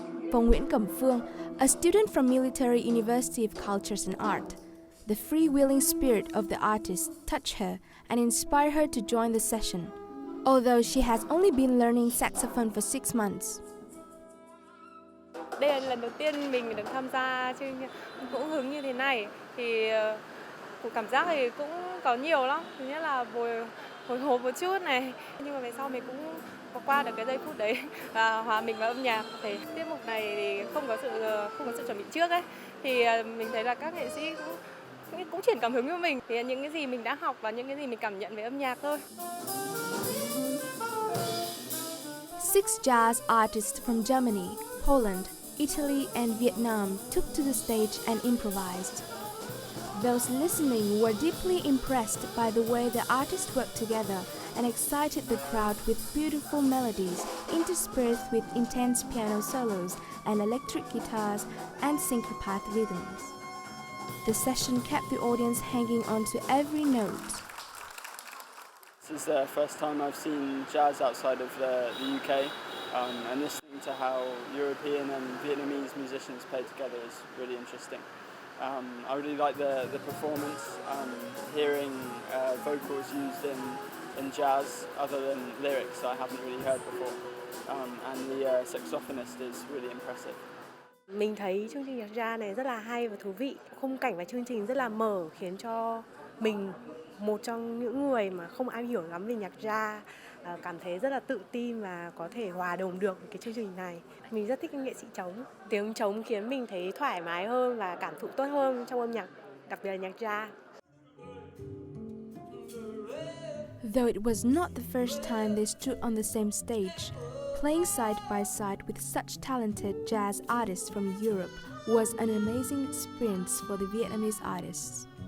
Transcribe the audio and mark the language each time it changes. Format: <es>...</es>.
<en>For Nguyễn Cẩm Phương, a student from Military University of Cultures and Art, the freewheeling spirit of the artist touched her and inspired her to join the session, although she has only been learning saxophone for 6 months.</en> <vi>Đây là lần đầu tiên mình được tham gia chương ngẫu hứng như thế này thì cảm giác thì cũng có nhiều lắm. Thứ nhất là hồi hộp một chút này, nhưng mà về sau mình cũng có qua được cái giây phút đấy và hòa mình vào âm nhạc. Thì tiết mục này thì không có sự chuẩn bị trước ấy, thì mình thấy là các nghệ sĩ cũng truyền cảm hứng cho mình. Thì những cái gì mình đã học và những cái gì mình cảm nhận về âm nhạc thôi.</vi> <en>6 jazz artists from Germany, Poland, Italy and Vietnam took to the stage and improvised. Those listening were deeply impressed by the way the artists worked together and excited the crowd with beautiful melodies interspersed with intense piano solos and electric guitars and syncopated rhythms. The session kept the audience hanging on to every note. This is the first time I've seen jazz outside of the UK, and listening to how European and Vietnamese musicians play together is really interesting. I really like the performance, hearing vocals used in jazz other than lyrics I haven't really heard before, and the saxophonist is really impressive.</en> <vi>Mình thấy chương trình nhạc jazz này rất là hay và thú vị. Khung cảnh và chương trình rất là mở, khiến cho mình, một trong những người mà không am hiểu lắm về nhạc jazz, cảm thấy rất là tự tin và có thể hòa đồng được với cái chương trình này. Mình rất thích nghệ sĩ trống. Tiếng trống khiến mình thấy thoải mái hơn và cảm thụ tốt hơn trong âm nhạc, đặc biệt là nhạc jazz.</vi> <en>Though it was not the first time they stood on the same stage, playing side by side with such talented jazz artists from Europe was an amazing experience for the Vietnamese artists.</en>